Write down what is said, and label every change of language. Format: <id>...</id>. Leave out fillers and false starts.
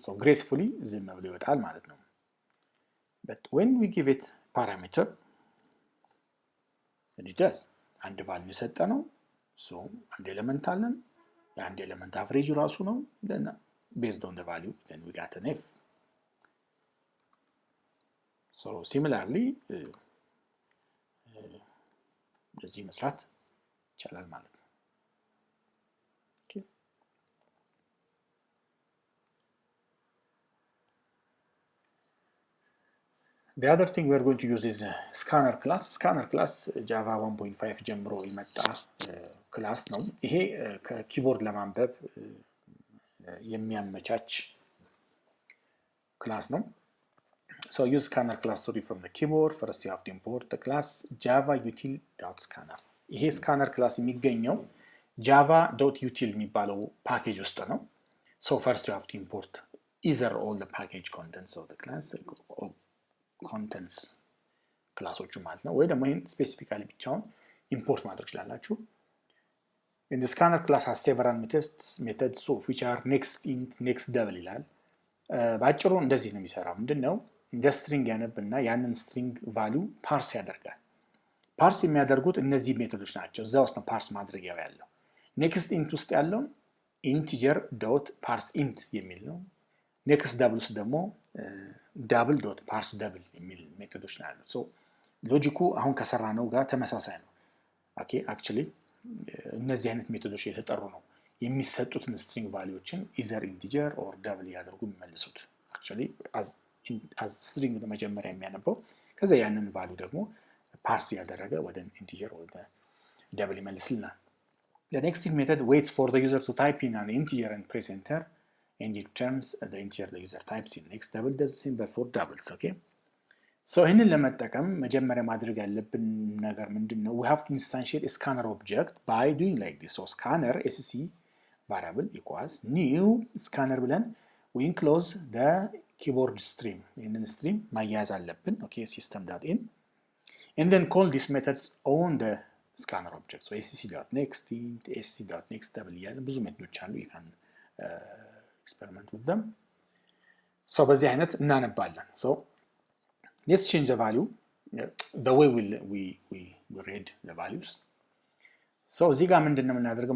<en>So gracefully</en> <am>ዝም ብሎ ይወጣል ማለት ነው.</am> <en>But when we give it parameter, then it does.</en> <am>አንድ</am> <en>value</en> <am>ሰጠነው. So አንድ ኤሌመንት አለን. የአንድ ኤሌመንት አቨሬጅ ራሱ ነው.</am> <en>Then based on the value, then we got an f. So similarly,</en> <am>እንደዚህ መስራት ይቻላል ማለት ነው.</am> <en>Okay. The other thing we are going to use is scanner class.</en> <am>Scanner class Java 1.5 ጀምሮ የመጣ ክላስ ነው. ይሄ ከኪቦርድ ለማንበብ የሚያመቻች ክላስ ነው.</am> <en>So use scanner class to read from the keyboard. First you have to import the class java.util.scanner.</en> <am>ይሄ scanner class የሚገኘው java.util የሚባለው ፓኬጅ ውስጥ ነው.</am> <en>So first you have to import either all the package contents of the class or contents</en> <am>ክላሶቹ ማለት ነው, ወይ ደግሞ ይሄን ስፔሲፊካሊ ብቻውን ኢምፖርት ማድረግ ይችላልላችሁ.</am> <en>In the scanner class has several methods so which are next int, next double ይላል.</en> <am>ባጭሩ እንደዚህ ነው የሚሰራው. ምንድነው? እንደ string ያነብና ያንን string value parse ያደርጋል. parse የሚያደርጉት እነዚህ ሜቶዶች ናቸው. እዛው ውስጥ ነው parse ማድረጊያው ያለው. next int ውስጥ ያለው integer.parseInt የሚል ነው. next double ውስጥ ደግሞ double.parseDouble የሚል ሜቶዶች ናቸው. so ሎጂኩ አሁን ከሰራነው ጋር ተመሳሳይ ነው. okay actually እነዚህ አይነት ሜቶዶች የተጠሩ ነው የሚሰጡትን string valueዎችን</am> <en>either integer or double</en> <am>ያደርጉ የሚመልሱት. actually as string ለመጀመሪያ የሚያነበው ከዛ ያንን value ደግሞ parse ያደረገ ወደ integer ወደ double ይመልስልናል.</am> <en>The next method waits for the user to type in an integer and press enter and it returns the integer the user types in. Next double does the same but for doubles.</en> <am>Okay, so ይህንን ለመጠቀም መጀመሪያ ማድረግ ያለብን ነገር ምንድነው?</am> <en>We have to instantiate a scanner object by doing like this. So scanner Itsc variable equals new scanner ብለን we enclose the keyboard stream.</en> <am>ይህንን stream ማያያዝ አለብን.</am> <en>Okay, system.in and then call these methods on the scanner object.</en> <am>So Itsc.next int, Itsc.next double እያለ ብዙ ሜቶዶች አሉ.</am> <en>you can experiment with them. So</en> <am>በዚህ አይነት እናነባለን.</am> <en>So let's change the value, the way we read the values.</en> <am>So እዚህ ጋር ምንድነው የምናደርገው?</am>